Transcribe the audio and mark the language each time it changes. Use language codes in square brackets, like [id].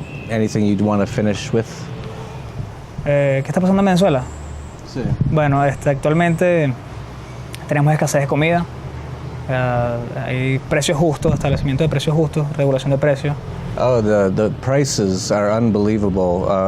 [en] Anything you'd want to finish with? [es] ¿Qué está pasando en Venezuela? Sí. Bueno, actualmente tenemos escasez de comida, hay precios justos, establecimiento de precios justos, regulación de precios. [en] Oh, the prices are unbelievable.